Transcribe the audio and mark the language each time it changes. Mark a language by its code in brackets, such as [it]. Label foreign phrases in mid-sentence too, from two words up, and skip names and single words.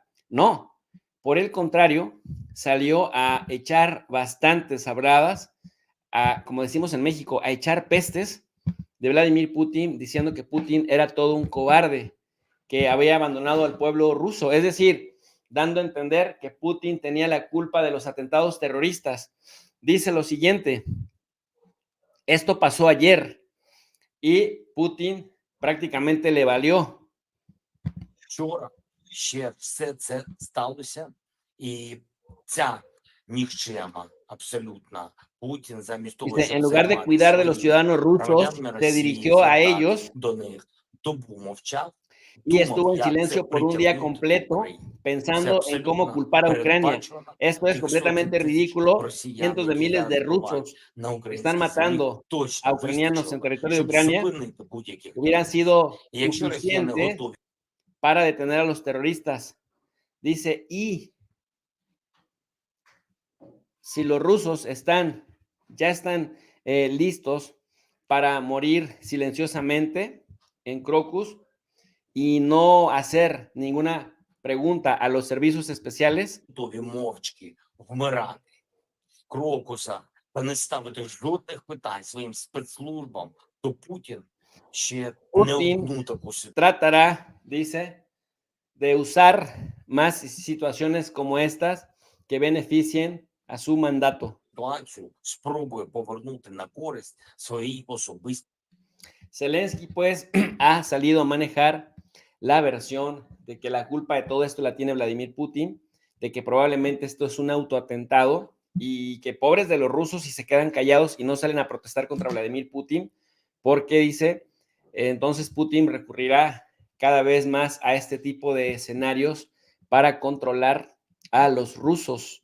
[es] No, por el contrario, salió a echar bastantes sabradas, como decimos en México, a echar pestes de Vladimir Putin, diciendo que Putin era todo un cobarde, que había abandonado al pueblo ruso. Es decir, dando a entender que Putin tenía la culpa de los atentados terroristas. Dice lo siguiente: esto pasó ayer y Putin prácticamente le valió. [uk] Вчора ще все це сталося, і ця нікчема абсолютно Путін замість того, [es] Dice, [uk] щоб [es] en lugar de [uk] займатися [es] cuidar de los [uk] своїми [es] ciudadanos rusos, [uk] громадянами [es] se [uk] Росії, [es] dirigió a ellos [uk] звертатись до них, добу мовчав, [es] y [uk] думав, [es] estuvo en [uk] як це [es] silencio por un día [uk] притягнути до [es] completo [uk] України. Це [es] pensando en cómo [uk] абсолютно [es] culpar a Ucrania. [uk] передбачено. [es] Esto es [uk] Тих [es] completamente [uk] сотень тисяч [es] ridículo. [uk] росіян, [es] Cientos de [uk] які [es] miles de [uk] зараз бувають [es] rusos [uk] на [es] están [uk] українській землі, [es] matando a [uk] точно [es] ucranianos en [uk] вистачило, [es] territorio de [uk] щоб [es] Ucrania, [uk] зупинити будь-яких [es] hubieran [uk] терористів. [es] sido [uk] І якщо росіяни [es] suficientes [uk] готові [es] para detener a los terroristas. Dice, y si los rusos ya están listos para morir silenciosamente en Crocus y no hacer ninguna pregunta a los servicios especiales, [uk] готові мовчки вмирати Крокуса та не ставити жодних питань своїм спецслужбам, то Путін ще не [es] Putin [uk] одну таку [es] tratará, dice, de usar más situaciones como estas que beneficien a su mandato. [uk] ситуацію, спробує повернути на користь своїй особистій. [es] Zelensky, pues, ha salido a manejar la versión de que la culpa de todo esto la tiene Vladimir Putin, de que probablemente esto es un autoatentado y que pobres de los rusos si se quedan callados y no salen a protestar contra Vladimir Putin, porque dice, entonces Putin recurrirá cada vez más a este tipo de escenarios para controlar a los rusos.